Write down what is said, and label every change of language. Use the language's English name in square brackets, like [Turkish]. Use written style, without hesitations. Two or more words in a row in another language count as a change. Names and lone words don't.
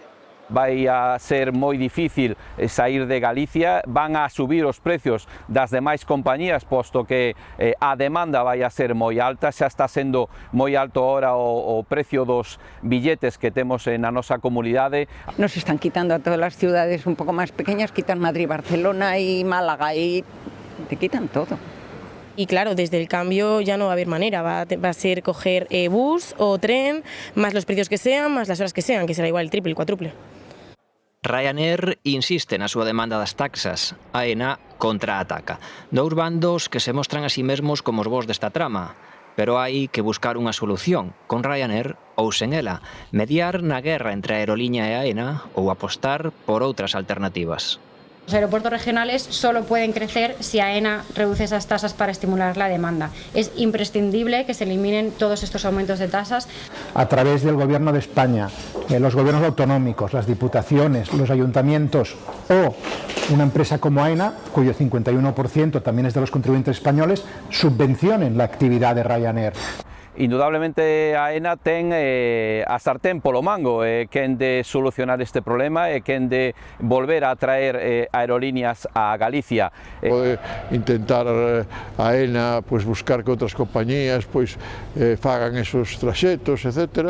[Galician] Vai a ser moi difícil sair de Galicia, van a subir os precios das demais compañías, posto que a demanda vai a ser moi alta, xa está sendo moi alto ahora o precio dos billetes que temos na nosa comunidade. [Spanish] Nos están quitando a todas [Galician] as ciudades un pouco máis [Spanish] pequeñas, quitan Madrid, Barcelona y Málaga y te quitan todo. Y claro, desde el cambio ya no va a haber manera, va a ser coger bus o tren, más los precios que sean, más las horas que sean, que será igual el triple, el cuádruple. [Galician] Ryanair insiste na súa demanda das taxas, AENA contraataca. Dous bandos que se mostran a sí mesmos como os bos desta trama, pero hai que buscar unha solución, con Ryanair ou sen ela, mediar na guerra entre a aeroliña e AENA ou apostar por outras alternativas. [Spanish] Los aeropuertos regionales solo pueden crecer si AENA reduce esas tasas para estimular la demanda. Es imprescindible que se eliminen todos estos aumentos de tasas. A través del Gobierno de España, los gobiernos autonómicos, las diputaciones, los ayuntamientos o una empresa como AENA, cuyo 51% también es de los contribuyentes españoles, subvencionen la actividad de Ryanair. [Galician] Indudablemente a AENA ten a sartén polo mango, quen de solucionar este problema e quen de volver a traer aerolíneas a Galicia. Pode intentar a AENA pues, buscar que outras compañías pues, fagan esos traxetos, etc.